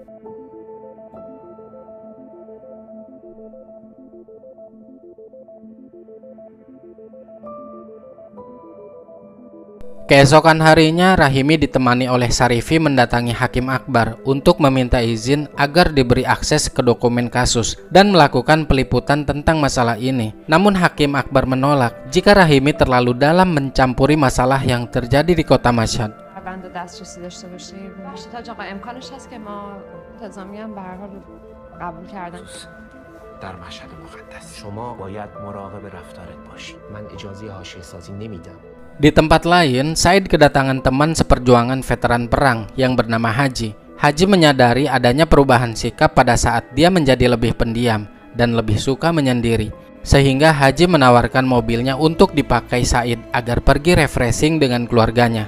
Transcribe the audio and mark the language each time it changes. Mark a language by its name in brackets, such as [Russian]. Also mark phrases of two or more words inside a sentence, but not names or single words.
[Indonesian] Keesokan harinya, Rahimi ditemani oleh Sarifi mendatangi Hakim Akbar untuk meminta izin agar diberi akses ke dokumen kasus dan melakukan peliputan tentang masalah ini. Namun Hakim Akbar menolak jika Rahimi terlalu dalam mencampuri masalah yang terjadi di kota Mashhad. [Persian] در مشهد مقدس شما باید مراقب رفتارت باشی. من اجازه حاشیه‌سازی نمیدم. [Indonesian] Di tempat lain, Said kedatangan teman seperjuangan veteran perang yang bernama Haji. Haji menyadari adanya perubahan sikap pada saat dia menjadi lebih pendiam dan lebih suka menyendiri, sehingga Haji menawarkan mobilnya untuk dipakai Said agar pergi refreshing dengan keluarganya.